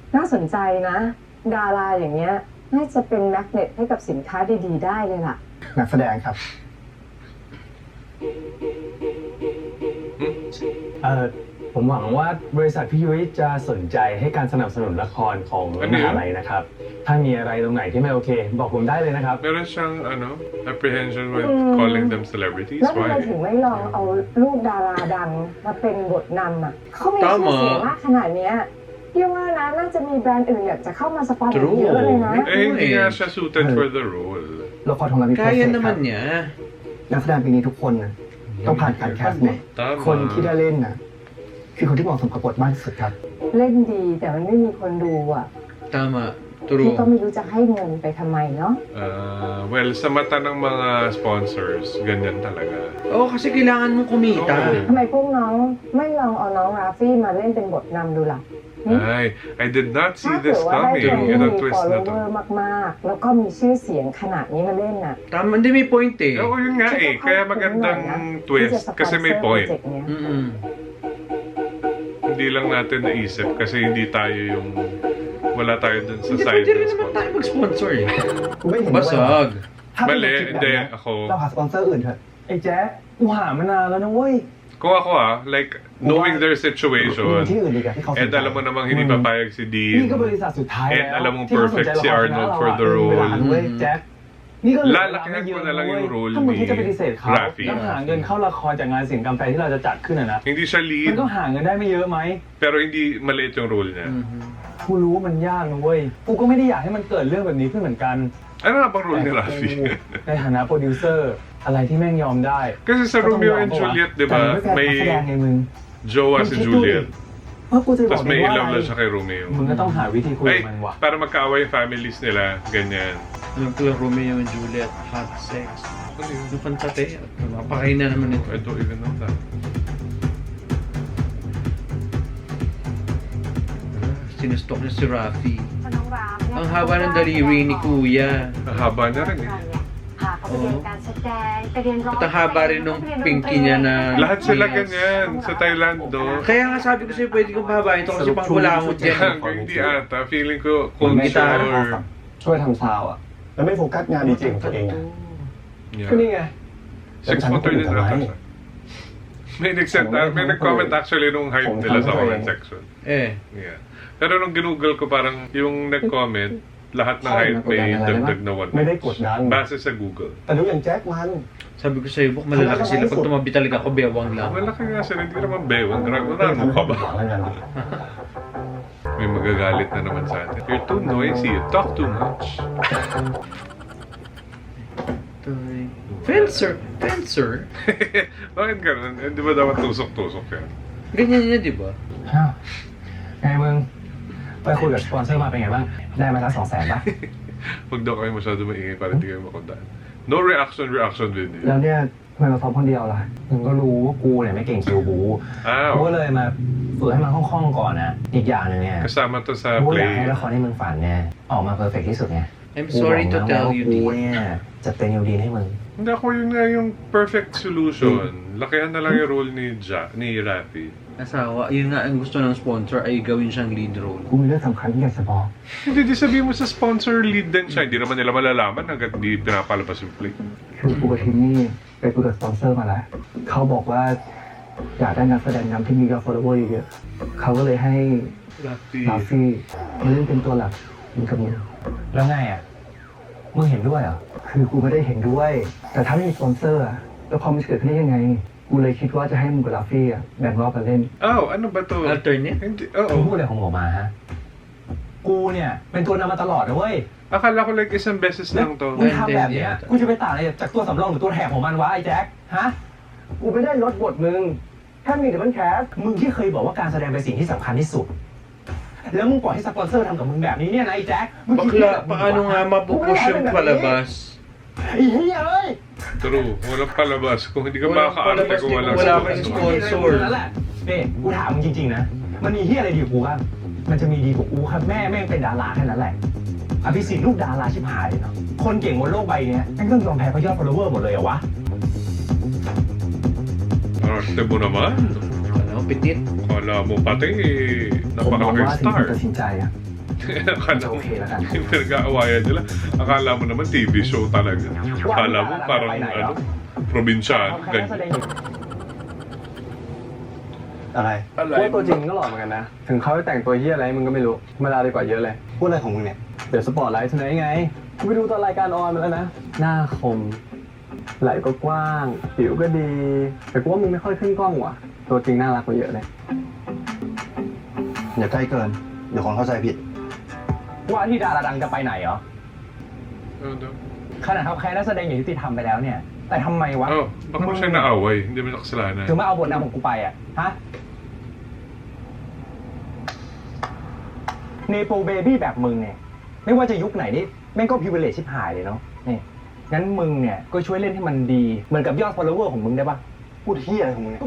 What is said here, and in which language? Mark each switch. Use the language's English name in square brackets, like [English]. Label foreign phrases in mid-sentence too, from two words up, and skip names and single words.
[Thai] น่าสนใจนะ ดาราอย่างเงี้ยน่าจะเป็นแมกเนตให้กับสินค้าดีๆได้เลยล่ะ นักแสดงครับ ผมหวังว่าบริษัทพี่ยุ้ยจะสนใจให้การสนับสนุนละครของ อัน ม นี้ หาลัยนะครับ ถ้ามีอะไรตรงไหนที่ไม่โอเค บอกผมได้เลยนะครับ [Filipino] Meron siyang, [English] apprehension with calling them celebrities. [Thai] แล้วทำไม [English] Why? [Thai] ถึงไม่ลองเอาลูกดาราดังมาเป็นบทนำอ่ะเขามีชื่อเสียงมากขนาดเนี้ยพี่ว่านะน่าจะมีแบรนด์อื่นอยากจะเข้ามาสปอนเซอร์เยอะเลยนะ [Filipino] Eh, hindi nga siya [English] suited for the role. [Thai] ละครของเรามีโปร [Filipino] Kaya [Thai] เซสค [Filipino] naman [Thai] รับ [Filipino] niya. [Thai] นักแสดงปีนี้ทุกคนนะต้องผ่านการแคสต์หมด [Filipino] Tama. [Thai] คนที่ได้เล่นนะคือคนที่เหมาะสมกับบทมากที่สุดครับ เล่นดีแต่มันไม่มีคนดูอ่ะ [Filipino] Tama. [Thai] พี่ก็ [English] True. [Thai] ไม่รู้จะให้เงินไปทำไมเนาะ [Filipino] Well, sa mata ng mga sponsors, ganyan talaga. Oo, kasi kailangan mong kumita. Oo. [Thai] ทำไมพวกน้องไม่ลองเอาน้องราฟี่มาเล่นเป็นบทนำดูล่ะ [Filipino] Ay, [English] I did not [Thai] ถ้า [English] see [Thai] เกิ [English] this [Thai] ดว่าได้คน [English] coming. [Thai] ที่ [Filipino] Ito [Thai] มี [Filipino] twist na to. [Thai] follower มากๆ แล้วก็มีชื่อเสียงขนาดนี้มาเล่นน่ะ [Filipino] Tama, hindi may point eh. Oo, yun nga eh. Kaya magandang twist. Kasi may point. Mm-mm. Hindi lang natin naisip kasi hindi tayo yung... Wala tayo dun sa Hindi side pwede rin ng naman tayo sponsor. mag-sponsor eh. [Thai] กูไม่เห็นด้วย [Filipino] Basag. [Thai] ถ้าเป็น [Filipino] Mali, [Thai] แบบ [Filipino] hindi. [Thai] เนี้ย [Filipino] Ako, [Thai] เราหาสปอนเซอร์อื่นเถอะ ไอ้แจ๊คกูหามานานแล้วนะเว้ย [Filipino] kung ako [English] like, knowing their [Thai] มีที่ [English] situation, [Thai] อื่นดีกว่าที่เขาสนใจ [Filipino] and alam mo namang hindi papayag si [Thai] นี่ก็บ [Filipino] Dean, [Thai] ริษัทสุดท้าย [Filipino] Eh, [Thai] แล้ว [Filipino] alam mong [Thai] ที่เขาสน [English] perfect [Thai] ใจ [Filipino] si [Thai] ละคร [Filipino] Arnold [Thai] คณะ [English] for [Thai] เรา [English] the [Thai] อะ [English] role. [Thai] เวลาเว้ยแจ๊คนี่ก็เหลือ [Filipino] Lalakihan ko na lang yung role [Thai] ถ้ามึง [Filipino] ni [Thai] ที่จะปฏิเสธเขา [Filipino] Rafi [Thai] แล้วหาเงินเข้าละครจากงานศิลป์กรรมแฟร์ที่เราจะจัดขึ้นอะนะ [Filipino] Hindi siya [Thai] มัน [Filipino] lead, [Thai] ก็หาเงินได้ไม่เยอะไหม [Filipino] pero hindi maliit yung role niya. Mhm. [Thai] กูรู้ว่ามันยากนะเว้ย กูก็ไม่ได้อยากให้มันเกิดเรื่องแบบนี้ขึ้นเหมือนกัน [Filipino] Ano nga bang role ni [Thai] แต่ [Filipino] Rafi? [Thai] กูในฐานะโปรดิวเซอร์ อะไรที่แม่งยอมได้ [Filipino] Kasi sa [Thai] ก็ต้อง [Filipino] Romeo [Thai] ยอม [Filipino] and [Thai] ปะวะ [Filipino] Juliet, di [Thai] แต่ [Filipino] ba, [Thai] มันไม่แฟร์นักแสดง [Filipino] may [Thai] ไงมึง [Filipino] jowa si Juliet. [Thai] ว่ากูจะบอก [Filipino] Tapos [Thai] มึ [Filipino] may [Thai] งว่า [Filipino] ilaw [Thai] อะไร [Filipino] na siya kay Romeo. [Thai] มึงก็ต้องหาวิธีคุย [Filipino] Ay, [Thai] กับมันวะ [Filipino] para magkaaway yung families nila, ganyan. Alam ko lang Romeo and Juliet, [English] hot sex. [Filipino] Ano yun? Yung kantate, mapakain na naman ito. [English] I don't even know that. [Filipino] Sinustok niya si Rafi. [Thai] น้องราฟ [Filipino] Ang haba ng daliri ni Kuya. Ang haba niya rin eh. [Thai] พาเขาไปเรียนการแสดงไปเรียนร้อง [Filipino] At ang haba rin nung pinky niya na... Lahat sila ganyan sa Thailand, do. Kaya nga sabi ko sa'yo, pwede kong pahabain ito kasi pang kulangot yan. Hindi ata. Feeling ko [Thai] ผมไม่ตา [English] culture. [Thai] ช่วยทำซาวอ่ะ แล้วไม่โฟกัสงานดีเจของตัวเองอะ [English] Yeah. [Thai] ก็นี่ไง [Filipino] Six motor din ata siya. May nag-comment actually nung hype nila sa comment section. Eh, [English] Yeah. [Filipino] Pero nung ginugol ko parang yung nag-comment, lahat ng hype may dagdag na 1 [Thai] ไม่ได้กดดัน [Filipino] Base sa Google. [Thai] แต่ดูอย่างแจ็คมัน [Filipino] sabi ko sa'yo, Buk, malalaki sila. Pag tumabi talaga ako, bewang lang. Malaki nga sila, hindi naman bewang. Grabe mo ka ba? May magagalit na naman sa atin. [English] You're too noisy. You talk too much. Fencer! Fencer? [Filipino] Bakit ganun? Eh, di ba dapat tusok-tusok yan? Ganyan niya, di ba? [Thai] ไงมึง ไปคุยกับสปอนเซอร์มาเป็นไงบ้าง ได้มาสัก200,000 ป่ะ [Filipino] Huwag daw kayo masyado maingay para hindi kayo makundaan. [English] No reaction video. [Thai] แล้วเนี่ยทำไมมาซ้อมคนเดียวล่ะ มึงก็รู้ว่ากูเนี่ยไม่เก่งคิวบู กูก็ [Filipino] Ah, [Thai] เลยมาฝึกให้มันคล่องๆก่อนนะอีกอย่างหนึ่งเนี่ย [Filipino] kasama to sa [Thai] กูอยาก [Filipino] play. [Thai] ให้ละครที่มึงฝันเนี่ยออกมาเพอร์เฟกที่สุดไง [English] I'm sorry to tell you, [Thai] กู [English] Dean. [Thai] เนี่ยจะเป็นยูดีนให้มึง [Filipino] Hindi ako yun nga yung [English] perfect solution. [Filipino] Lakihan na lang yung role ni Rafi. Asawa, yun nga ang gusto ng sponsor ay gawin siyang [English] lead role. [Thai] กูมีเรื่องสำคัญที่อยากจะบอก [Filipino] Hindi, di sabihin mo sa sponsor lead din siya. Hindi naman nila malalaman hanggat di pinapalabas yung play. [Thai] คือกูกับทีมนี่ไปคุยกับสปอนเซอร์มาแล้ว เขาบอกว่าอยากได้นักแสดงนำที่มียอด follower เยอะเขาก็เลยให้ Rafi. ลาฟี่มาเล่นเป็นตัวหลักเหมือนกับมึงแล้วไงอ่ะมึงเห็นด้วยเหรอคือกูไม่ได้เห็นด้วย แต่ถ้าไม่มีสปอนเซอร์อะแล้วความมันจะเกิดขึ้นได้ยังไง กูเลยคิดว่าจะให้มึงกับลาฟี่อะแบ่งรอบกันเล่น [Filipino] Oh, ano ba to? Alternate? Hindi, [Thai] มึงพูด [Filipino] oo. [Thai] อะไรของหมอมาฮะกูเนี่ยเป็นตัวนำมาตลอดนะเว้ย [Filipino] Akala ko like isang beses lang to. [Thai] มึงทำแบบเนี้ยกูจะไปต่างอะไรจากตัวสำรองหรือตัวแถมของมันวะไอ้แจ็คฮะกูไม่ได้ลดบทมึงแค่มีแต่มันแคสมึงที่เคยบอกว่าการแสดงเป็นสิ่งที่สำคัญที่สุด แล้วมึงปล่อยให้สปอนเซอร์ทำกับมึงแบบนี้เนี่ยนะไอ้แจ็คมึงคิด [Filipino] Bakla, [Thai] แบบมึง [Filipino] paano nga mapupush yung palabas? [Thai] ไอ้เหี้ยเอ้ย [Filipino] True. Walang palabas. Kung hindi ka makakaarte kung walang Wala sponsor. kang sponsor. [Thai] นั่นแหละเบ้กูถามมึงจริงๆนะมันมีเหี้ยอะไรดีกว่ากูบ้างมันจะมีดีกว่ากูครับแม่แม่งเป็นดาราแค่นั้นแหละอภิสิทธิ์ลูกดาราชิบหายเลยเนาะคนเก่งบนโลกใบเนี้ยแม่งต้องยอมแพ้เพราะยอด follower หมดเลยเหรอวะ [Filipino] Arte mo naman. Ano, pitit? Kala mo pati [Thai] ผมมอง [Filipino] napakalaking [Thai] ว่าถึง [Filipino] star. [Thai] ตัดสินใจอะ [Filipino] Akala mo, Okay lang. pinag-aawayan nila. Akala mo naman [English] TV show [Filipino] talaga. Akala mo parang ano, probinsyano. [Thai] ใครนักแสดง [Filipino] Ganyan. [Thai] อะไร ว่าตัวจริงก็หล่อเหมือนกันนะ ถึงเขาจะแต่งตัวเฮียอะไรมึงก็ไม่รู้ธรรมดาดีกว่าเยอะเลย พูดอะไรของมึงเนี่ย เดี๋ยวสปอร์ตไลท์ทนายไงกูไปดูตอนรายการออนมาแล้วนะ หน้าคม ไหล่ก็กว้าง ผิวก็ดี แต่กูว่ามึงไม่ค่อยขึ้นกล้องว่ะ ตัวจริงน่ารักกว่าเยอะเลย อย่าใกล้เกิน เดี๋ยวคนเข้าใจผิด ว่าที่ดาราดังจะไปไหนเหรอ [Filipino] Ano? [Thai] ขนาดเขาแค่นักแสดงอย่างยุติธรรมไปแล้วเนี่ย แต่ทำไมวะ [Filipino] Oh, baka mo siya naaway. Hindi mo nakasalanan. [Thai] ถึงมาเอาบทนำของกูไปอ่ะ ฮะ เนโปเบบี้แบบมึงเนี่ย ไม่ว่าจะยุคไหนนี่แม่งก็พิเวเลชชิบหายเลยเนาะนี่งั้นมึงเนี่ยก็ช่วยเล่นให้มันดี เหมือนกับยอด follower ของมึงได้ปะ พูดเฮียอะไรของมึงเนี่ย